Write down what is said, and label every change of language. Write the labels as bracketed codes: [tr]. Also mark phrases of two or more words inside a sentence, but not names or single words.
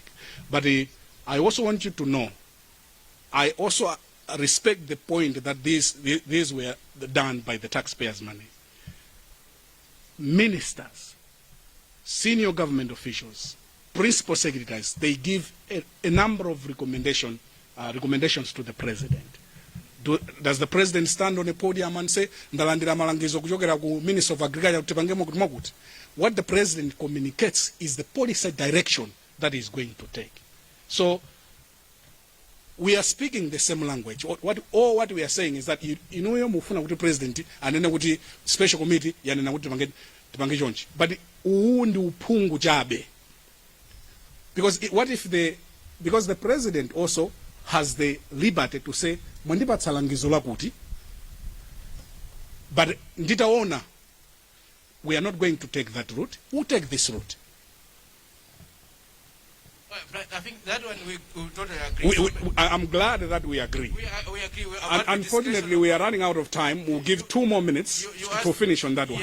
[en] But I also want you to know, I also respect the point that these were done by the taxpayers' money. Ministers, senior government officials, principal secretaries, they give a number of recommendations to the president. Does the president stand on a podium and say, [ny] ndalandira malangizo kuchokera ku [en] Minister of Agriculture [ny] kutipangemo kuti mwakuti? [en] What the president communicates is the policy direction that he's going to take. So we are speaking the same language. What we are saying is that [ny] inuyo mufuna kuti president anene kuti [en] special committee [ny] yanena kuti tipange chonchi. But uwu ndi uphungu chabe. [en] Because because the president also has the liberty to say [ny] mwandipatsa langizo lakuti, [en] but nditaona we are not going to take that route. We'll take this route. I think that one we totally agree. I'm glad that we agree. We agree. Unfortunately, we are running out of time. We'll give 2 more minutes to finish on that one.